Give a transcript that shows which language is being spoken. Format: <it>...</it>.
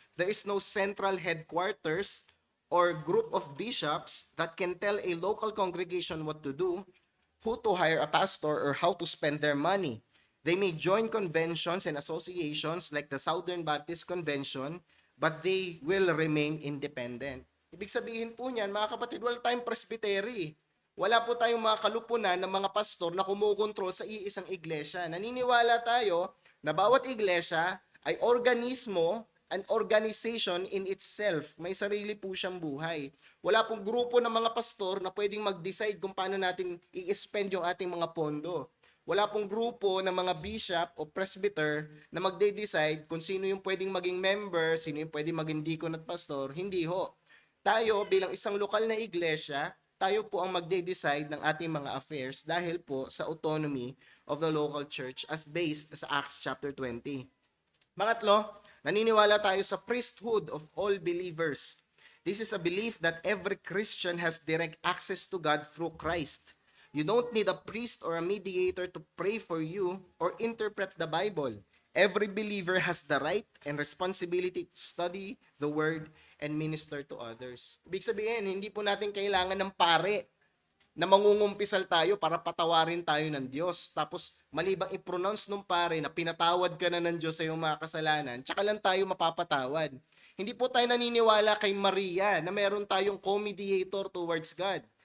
<en>There is no central headquarters or group of bishops that can tell a local congregation what to do, who to hire a pastor, or how to spend their money. They may join conventions and associations like the Southern Baptist Convention, but they will remain independent.</en> <tl>Ibig sabihin po niyan, mga kapatid, wala tayong presbytery. Wala po tayong mga kalupunan ng mga pastor na kumukontrol sa iisang iglesia. Naniniwala tayo na bawat iglesia ay organismo,</tl> <en>an organization in itself.</en> <tl>May sarili po siyang buhay. Wala pong grupo ng mga pastor na pwedeng mag-decide kung paano natin i-spend yung ating mga pondo. Wala pong grupo ng mga bishop o presbyter na magde-decide kung sino yung pwedeng maging member, sino yung pwedeng maging deacon at pastor. Hindi ho. Tayo bilang isang lokal na iglesia, tayo po ang magde-decide ng ating mga affairs dahil po sa</tl> <en>autonomy of the local church</en> <tl>as based sa Acts chapter 20. Pangatlo, naniniwala tayo sa</tl> <en>priesthood of all believers. This is a belief that every Christian has direct access to God through Christ. You don't need a priest or a mediator to pray for you or interpret the Bible. Every believer has the right and responsibility to study the Word and minister to others.</en> <tl>Ibig sabihin, hindi po natin kailangan ng pare na mangungumpisal tayo para patawarin tayo ng Diyos. Tapos malibang i-pronounce nung pare na pinatawad ka na ng Diyos sa iyong mga kasalanan, tsaka lang tayo mapapatawad. Hindi po tayo naniniwala kay Maria na meron tayong</tl> <en>co-mediator towards God.</en>